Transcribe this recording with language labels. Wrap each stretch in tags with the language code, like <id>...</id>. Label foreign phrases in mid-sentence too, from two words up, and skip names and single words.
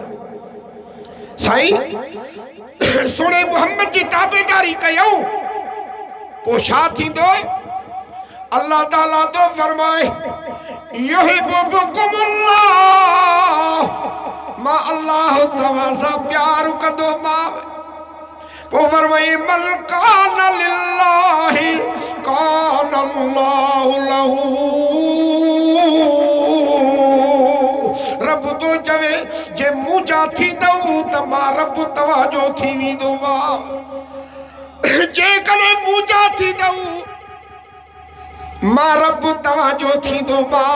<sd>साईं सुणे मुहम्मद जी ताबेदारी कयूं पोइ छा थींदो अल्लाह ताला तो फरमाए युहिब्बुकुमुल्लाह मां अल्लाह तव्हां सां प्यार कंदोमांव। पोइ फरमाई</sd> <ar>من كان لله كان الله له.</ar> <sd>रब तो चवे जे मुंहिंजा थींदव त मां रब तव्हांजो थी वेंदोमांव जेकॾहिं मुंहिंजा थींदव मां रब तव्हांजो थींदोमांव।</sd>